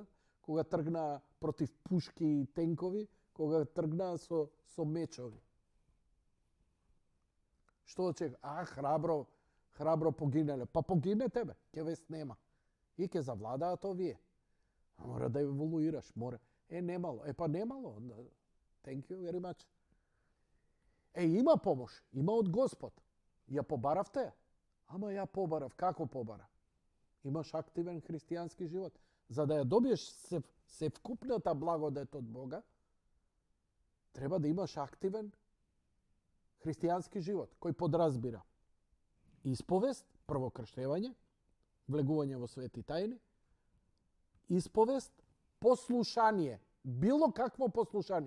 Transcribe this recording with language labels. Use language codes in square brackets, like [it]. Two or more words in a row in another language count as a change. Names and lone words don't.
[mk] Кога тргна против пушки и тенкови, кога тргна со мечови. Што очека? Храбро погинале. Па погинете бе, ќе ве снема. И ќе завладаат овие. Мора да еволуираш, мора. Немало. Па немало. [en] Thank you very much. [mk] Има помош. Има од Господ. Ја побаравте? Ама ја побарав. Како побара? Имаш активен христијански живот. За да ја добиеш севкупната благодет од Бога, Треба да имаш активен христијански живот, кој подразбира исповест, прво крштевање, влегување во свети тајни, исповест, послушание, било какво послушание.